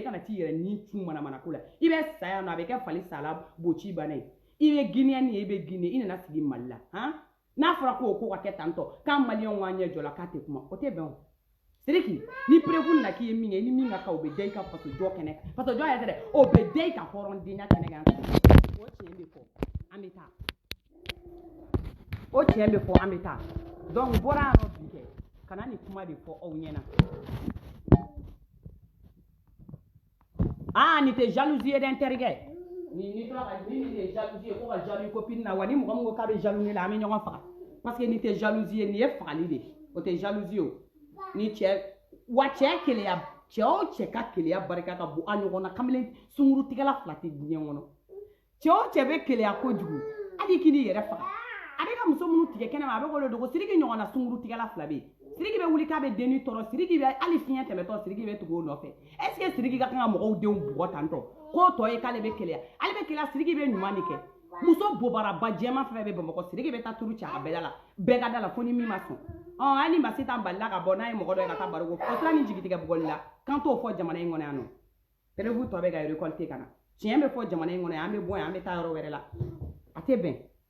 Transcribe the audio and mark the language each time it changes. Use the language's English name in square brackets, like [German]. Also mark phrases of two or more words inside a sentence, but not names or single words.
[Bambara] e kana t'i yɛrɛ ni cun manamana ko la i bɛ sa yan nɔ a bɛ kɛ fali sala boci banna ye i bɛ Guinéenne ye i bɛ Guinée i nana sigi Mali la n'a fɔra ko ka kɛ tantɔ k'an maliyɛnw k'an ɲɛ jɔ la k'a tɛ kuma o tɛ bɛn o Sidiki ni preuve nana k'i ye min kɛ ni min ka kan o bɛ da i ka faso jɔ kɛnɛ kan faso jɔ yɛrɛ tɛ dɛ o bɛ da i ka hɔrɔndenya kɛnɛ kan o tiɲɛ bɛ fɔ an bɛ taa o tiɲɛ bɛ fɔ an bɛ taa donc bɔra yan nɔ bi kɛ ka na nin kuma de fɔ aw ɲɛna nin tɛ jalousie ye dɛ n terikɛ ni tora ka ni nin tɛ jalousie ye ko ka jaloux copine na wa ni mɔgɔ min ko k'a bɛ jaloux ne la an bɛ ɲɔgɔn faga [French] parce que [Bambara] nin tɛ jalousie ye nin ye fagali de ye o tɛ jalousie o ni cɛ wa cɛ keleya cɛ o cɛ ka keleya barika ka bon a ɲɔgɔn na kamalen sunkurutigɛla fila tɛ diɲɛ kɔnɔ cɛ o cɛ bɛ keleya kojugu hali k'i n'i yɛrɛ faga a bɛ ka muso minnu tigɛ kɛnɛma a bɛ k'o de dogo Sidiki ɲɔgɔn na sunkurutigɛla fila bɛ yen Sidiki bɛ wuli k'a bɛ denni tɔɔrɔ Sidiki bɛ hali fiɲɛ tɛmɛtɔ Sidiki bɛ tugu o nɔfɛ [French] est ce que [Bambara] Sidiki ka kan ka mɔgɔw denw bugɔ tantɔ k'o tɔ ye k'ale bɛ keleya ale bɛ keleya Sidiki bɛ ɲuman de kɛ muso bobaraba jɛman fɛn bɛ Bamakɔ Sidiki bɛ taa turu cɛ a bɛɛ la bɛɛ ka da la fo ni min ma sɔn hali Masitan balila ka bɔ n'a ye mɔgɔ dɔ ye ka taa baro ko o sira ni jigitigɛ bugɔli la k'an t'o fɔ jamana in kɔnɔ yan nɔ preuve tɔ bɛ ka récolter ka na tiɲɛ bɛ fɔ jamana in kɔnɔ yan an bɛ bɔ yan an bɛ taa yɔrɔ wɛrɛ la a tɛ bɛn